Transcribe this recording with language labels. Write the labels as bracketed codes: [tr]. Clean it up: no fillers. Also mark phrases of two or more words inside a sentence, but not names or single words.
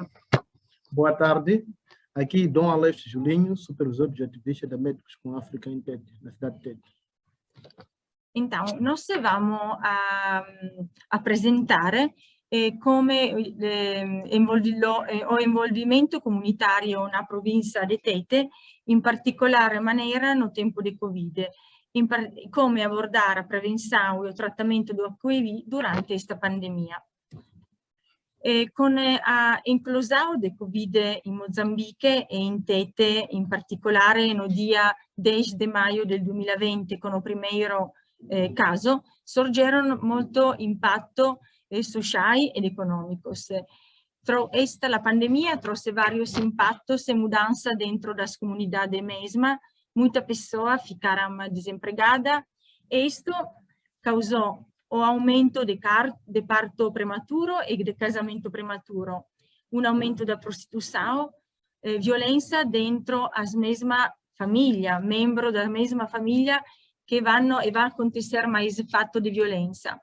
[pt] Boa tarde, aqui Dom Aleph Julinho, supervisor de ativista da Médicos com África em Tete, na cidade de Tete. Então, nós vamos apresentare come o envolvimento comunitario na província de Tete, [it] in particolare maniera [pt] no tempo di Covid, come abordare a prevenção e o tratamento do HIV durante [it] questa pandemia. [pt] Con a inclusão de Covid in Mozambique e in Tete, [it] in particolare [pt] no dia 10 de maio [it] del 2020, con il primo caso, sorgerono molto impatto [pt] sociais e econômicos. [it] La pandemia [pt] trouxe vários impactos e mudanças dentro das comunidades mesma. Muitas pessoas ficaram desempregadas e isto causou o aumento de parto prematuro e de casamento prematuro, um aumento da prostituição, violência dentro as mesma família, membro da mesma família que vai acontecer mais fato de violência.